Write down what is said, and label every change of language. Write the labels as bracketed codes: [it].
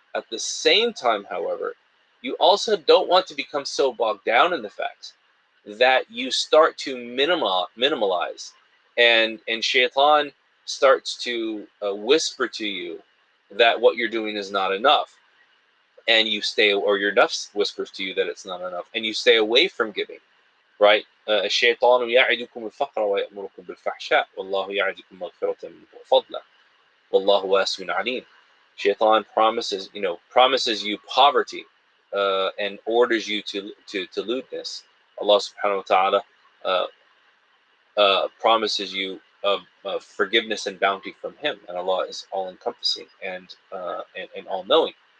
[en] At the same time, however, you also don't want to become so bogged down in the facts that you start to minimalize, and shaitan starts to whisper to you that what you're doing is not enough, and you stay, or your nafs whispers to you that it's not enough, and you stay away from giving, right? [ar] الشيطان يعدكم الفقر ويأمركم بالفحشاء والله يعدكم مغفرة منه وفضلا والله واسع عليم. [en] Shaitan promises you poverty, and orders you to lewdness. Allah subhanahu wa ta'ala uh, promises you of forgiveness and bounty from Him, and Allah is all encompassing and all knowing.